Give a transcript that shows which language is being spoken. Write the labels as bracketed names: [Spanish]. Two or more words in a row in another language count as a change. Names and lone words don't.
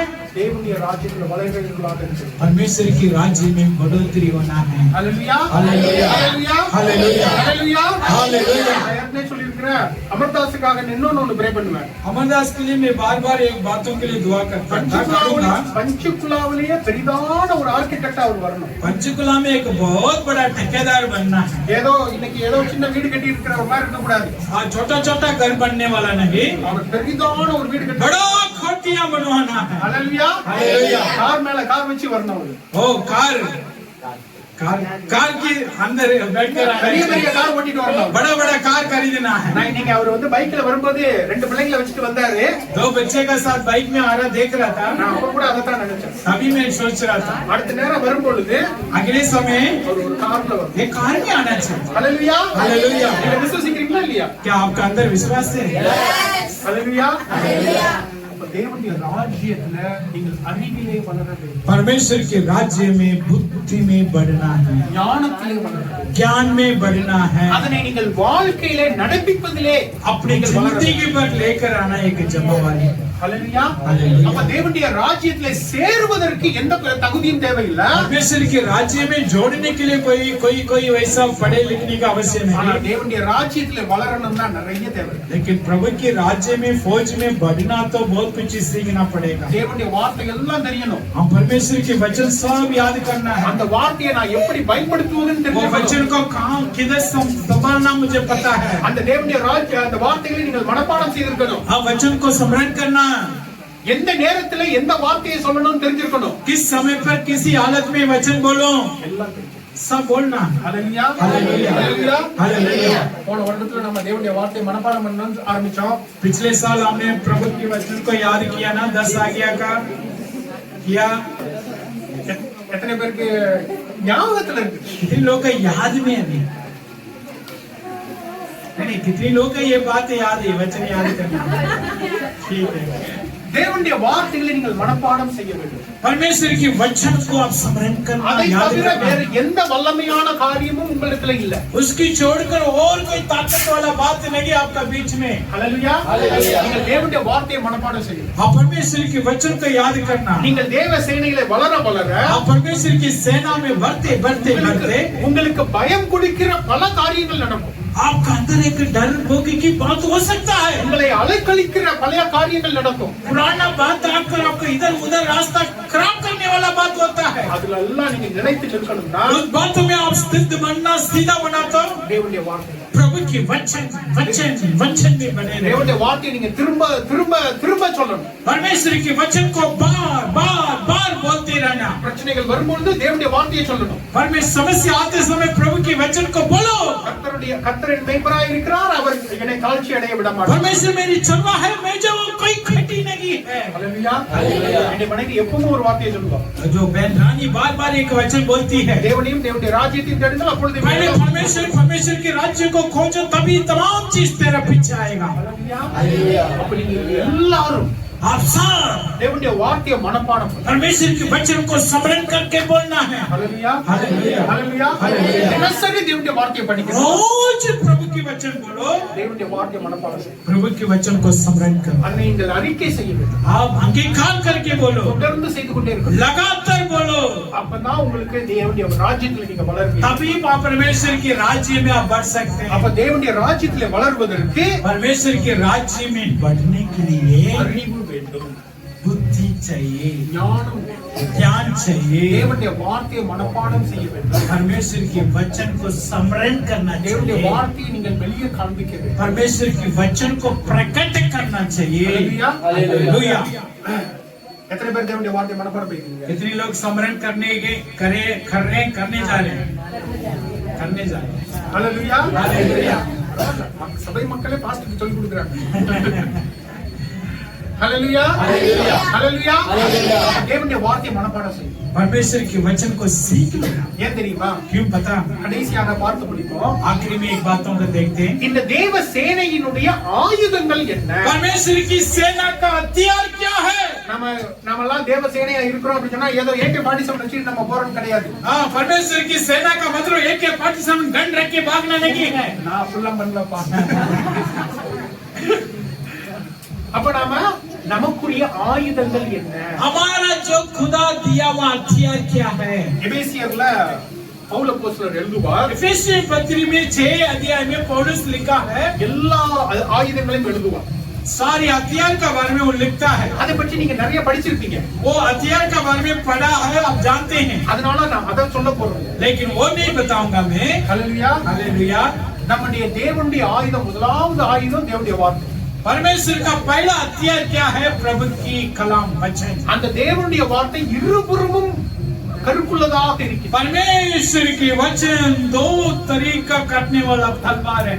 [Tamil] தேவனுடைய ராஜ்யத்தில் வளர்கிறவர்களாக இருக்கணும். [Hindi] परमेश्वर की राज्य में बढ़ोतरी होना है [Tamil] ஹalleluya ஹalleluya. ஹalleluya ஹalleluya. ஹalleluya ஹalleluya. நான் ஏற்கனவே சொல்லியிருக்கிறேன். அமர்தாஸுக்காக இன்னொன்னு ப்ரே பண்ணுவேன். [Hindi] अमरदास के लिए मैं बार-बार एक बातों के लिए दुआ करता हूं [Tamil] பஞ்சுக்குலாவிலேயே பெரிதான ஒரு ஆர்கிடெக்ட் அவர் வரணும். [Hindi] पंचकुला में एक बहुत बड़ा ठेकेदार बनना है [Tamil] ஏதோ இன்னைக்கு ஏதோ சின்ன வீடு கட்டி இருக்கிற மாதிரி இருக்க கூடாது. [Hindi] छोटा छोटा घर बनने वाला नहीं [Tamil] அவர் பெரிதான ஒரு வீடு கட்டி [Hindi] बड़ा खटिया बनवाना है [Tamil] ஹalleluya ஹalleluya. கார் மேல கார் வச்சு வரணும் அவரு. [Hindi] ओ कार कार कार के अंदर बैठकर [Tamil] பெரிய பெரிய கார் ஓட்டிட்டு வரணும். [Hindi] बड़ा बड़ा कार खरीदना है [Tamil] நான் இன்னைக்கு அவர் வந்து பைக்ல வரும்போது 2 பிள்ளைங்களை வச்சுட்டு வந்தாரு. [Hindi] 2 बच्चे का साथ बाइक में आ रहा देख रहा था [Tamil] நான் அப்ப கூட அதைத்தான் நினைச்சேன். [Hindi] तभी मैं सोच रहा था [Tamil] அடுத்த நேரம் வரும்பொழுது [Hindi] अगले समय [Tamil] ஒரு கார்ல வரும். [Hindi] ये कार में आना चाहिए [Tamil] ஹalleluya ஹalleluya. நீங்க விசுவாசிக்கிறீங்களா இல்லையா? [Hindi] क्या आपका अंदर विश्वास है [Tamil] ஹalleluya அப்ப தேவனுடைய ராஜ்யத்துல நீங்கள் அறிவிலே வளர வேண்டும். [Hindi] परमेश्वर के राज्य में बुद्धि में बढ़ना है [Tamil] ஞானத்திலே வளர வேண்டும். [Hindi] ज्ञान में बढ़ना है [Tamil] அதனை நீங்கள் வாழ்க்கையிலே நடப்பிப்பதிலே [Hindi] अपनी जिंदगी पर लेकर आना एक जिम्मेवारी [Tamil] ஹalleluya ஹalleluya. அப்ப தேவனுடைய ராஜ்யத்திலே சேருவதற்கு எந்த தகுதியும் தேவையில்லை. [Hindi] परमेश्वर के राज्य में जोड़ने के लिए कोई वैसा पढ़े लिखने का आवश्यक [Tamil] ஆனா [Hindi] नहीं [Tamil] தேவனுடைய ராஜ்யத்திலே வளரணும்னா நிறைய தேவை. [Hindi] लेकिन प्रभु के राज्य में फौज में बढ़ना तो बहुत कुछ सीखना पड़ेगा [Tamil] தேவனுடைய வார்த்தை எல்லாம் தெரியணும். [Hindi] हम परमेश्वर के वचन सब याद करना है [Tamil] அந்த வார்த்தையை நான் எப்படி பயன்படுத்துவதுன்னு [Hindi] वो वचन [Tamil] தெரிஞ்சுக்கணும். [Hindi] को कहां किधर संभालना मुझे पता है [Tamil] அந்த தேவனுடைய ராஜ்ய அந்த வார்த்தைகளை நீங்கள் மனப்பாடம் செய்திருக்கணும். [Hindi] हाँ वचन को स्मरण करना [Tamil] எந்த நேரத்துல எந்த வார்த்தையை சொல்லணும்னு தெரிஞ்சிருக்கணும். [Hindi] किस समय पर किसी हालत में वचन बोलो [Tamil] எல்லாம் தெரியும். [Hindi] सब बोलना [Tamil] ஹalleluya ஹalleluya. ஹalleluya [Hindi] हालेलुया [Tamil] போன வருடத்துல நம்ம தேவனுடைய வார்த்தையை மனப்பாடம் பண்ணணும்னு ஆரம்பிச்சோம். [Hindi] पिछले साल हमने प्रभु के वचन को याद किया ना 10 आज्ञा का किया [Tamil] எத்தனை பேருக்கு ஞாபகத்துல இருக்கு? [Hindi] कितने लोग का याद में है अभी नहीं कितने लोग का ये बात याद है वचन याद करना ठीक है [Tamil] தேவனுடைய வார்த்தைகளை நீங்கள் மனப்பாடம் செய்ய வேண்டும். [Hindi] परमेश्वर की वचन को आप स्मरण करना [Tamil] அதை [Hindi] याद [Tamil] தவிர வேற [Hindi] करना [Tamil] எந்த வல்லமையான காரியமும் உங்களுக்கு இல்ல. [Hindi] उसकी छोड़कर और कोई ताकत वाला बात नहीं आपका बीच में [Tamil] ஹalleluya நீங்கள் தேவனுடைய வார்த்தையை மனப்பாடம் செய்யணும். [Hindi] आप परमेश्वर के वचन को याद करना [Tamil] நீங்கள் தேவ சேனையிலே வளர வளர [Hindi] आप परमेश्वर की सेना में बढ़ते बढ़ते बढ़ते [Tamil] உங்களுக்கு பயம் கொடுக்கிற பல காரியங்கள் நடக்கும். [Hindi] आपका अंदर एक डर भोगी की बात हो सकता है [Tamil] உங்களை அலைக்கழிக்கிற பல காரியங்கள் நடக்கும். [Hindi] पुराना बात आपको इधर उधर रास्ता खराब करने वाला बात होता है [Tamil] அதுல எல்லாம் நீங்க நினைத்து இருக்கணும்னா [Hindi] उस बातों में आप स्थित बनना सीधा बना तो [Tamil] தேவனுடைய வார்த்தை [Hindi] प्रभु की वचन वचन वचन में बने रहे [Tamil] தேவனுடைய வார்த்தையை நீங்க திரும்ப திரும்ப திரும்ப சொல்லணும். [Hindi] परमेश्वर के वचन को बार बार बार बोलते रहना [Tamil] பிரச்சனைகள் வரும்பொழுது தேவனுடைய வார்த்தையை சொல்லணும். [Hindi] परमेश्वर समस्या आते समय प्रभु के वचन को बोलो [Tamil] கர்த்தரின் மேய்ப்பராய் இருக்கிறார், அவர் என்னை தாழ்ச்சி அடைய விட மாட்டார். [Hindi] परमेश्वर मेरी चलवा है मैं जो कोई खटी नहीं है [Tamil] ஹalleluya என்னுடைய மனைவி எப்பவும் ஒரு வார்த்தையை சொல்லுவா. [Hindi] जो बहन रानी बार बार एक वचन बोलती है [Tamil] தேவனையும் தேவனுடைய ராஜ்யத்தையும் தேடுங்கள் அப்பொழுது [Hindi] पहले परमेश्वर के राज्य को खोजो तभी तमाम चीज तेरा पीछे आएगा [Tamil] ஹalleluya அப்ப நீங்க எல்லாரும் [Hindi] आप सब [Tamil] தேவனுடைய வார்த்தையை மனப்பாடம் பண்ணுங்க. [Hindi] परमेश्वर के वचन को स्मरण करके बोलना है [Tamil] ஹalleluya ஹalleluya ஹalleluya ஹalleluya தினசரி தேவனுடைய வார்த்தையை படிக்கணும். [Hindi] रोज प्रभु के वचन बोलो [Tamil] தேவனுடைய வார்த்தையை மனப்பாடம் செய்யுங்க. [Hindi] प्रभु के वचन को स्मरण करो [Tamil] அதை நீங்கள் அறிக்கை செய்ய வேண்டும். [Hindi] आप अंगीकार करके बोलो [Tamil] தொடர்ந்து செய்து கொண்டே இருக்கணும். [Hindi] लगातार बोलो [Tamil] அப்பதான் உங்களுக்கு தேவனுடைய ராஜ்யத்துல நீங்க வளருவீங்க. [Hindi] तभी आप परमेश्वर के राज्य में आप बढ़ सकते हैं [Tamil] அப்ப தேவனுடைய ராஜ்யத்துல வளர்வதற்கு [Hindi] परमेश्वर के राज्य में बढ़ने के लिए [Tamil] அறிவு வேண்டும், [Hindi] बुद्धि चाहिए [Tamil] ஞானம் வேண்டும், [Hindi] ज्ञान चाहिए [Tamil] தேவனுடைய வார்த்தையை மனப்பாடம் செய்ய வேண்டும். [Hindi] परमेश्वर के वचन को स्मरण करना [Tamil] தேவனுடைய [Hindi] चाहिए [Tamil] வார்த்தையை நீங்கள் வெளியே காண்பிக்க வேண்டும். [Hindi] परमेश्वर के वचन को प्रकट करना चाहिए हालेलुया। हालेलुया [Tamil] எத்தனை பேர் தேவனுடைய வார்த்தை மனப்பாடம் பண்ணிருக்கீங்க? [Hindi] कितने लोग स्मरण करने जा रहे हैं? [Tamil] ஹalleluya. [Hindi] हालेलुया। [Tamil] சபை மக்களே பாஸ்டருக்கு சொல்லி கொடுக்குறாங்க. ஹalleluya. [Hindi] हालेलुया। [Tamil] ஹalleluya. தேவனுடைய வார்த்தை மனப்பாடம் செய்யுங்க. [Hindi] परमेश्वर के वचन को सीख लेना। [Tamil] ஏன் தெரியுமா? [Hindi] क्यों पता? [Tamil] கடைசியாக பார்த்து முடிப்போம். [Hindi] आखिरी में एक बातों को देखते हैं। [Tamil] இந்த தேவ சேனையினுடைய ஆயுதங்கள் என்ன? [Hindi] परमेश्वर की सेना का हथियार क्या है? [Tamil] நம்ம எல்லாம் தேவ சேனையா இருக்கிறோம் அப்படி சொன்னா ஏதோ AK-47 வச்சு நம்ம போறோம் கிடையாது. [Hindi] हाँ, परमेश्वर की सेना का मतलब AK-47 गन रख के भागना नहीं है। [Tamil] நான் ஃபுல்லா பண்ணலப்பா. அப்ப நமக்குரிய ஆயுதங்கள் என்ன? [Hindi] हमारा जो खुदा दिया हुआ हथियार क्या है? [Tamil] எபேசியர்ல பவுல் அப்போஸ்தலர் எழுதுவார். [Hindi] एफेसियन पत्री में 6 अध्याय में पौलुस लिखा है, [Tamil] எல்லா ஆயுதங்களையும் எழுதுவார். [Hindi] सारी हथियार का बारे में वो लिखता है। [Tamil] அதை பற்றி நீங்க நிறைய படிச்சிருப்பீங்க. [Hindi] वो हथियार का बारे में पढ़ा है, आप जानते हैं। [Tamil] அதனால நான் அத சொல்ல போறேன். [Hindi] लेकिन वो नहीं बताऊंगा मैं। [Tamil] ஹalleluya. [Hindi] हालेलुया। [Tamil] நம்முடைய தேவனுடைய ஆயுதம், முதலாவது ஆயுதம் தேவனுடைய வார்த்தை. [Hindi] परमेश्वर का पहला हथियार क्या है? प्रभु की कलाम वचन। [Tamil] அந்த தேவனுடைய வார்த்தை இருபுறமும் கருக்குள்ளதாக இருக்கிறது. [Hindi] परमेश्वर की वचन दो तरीका काटने वाला तलवार है।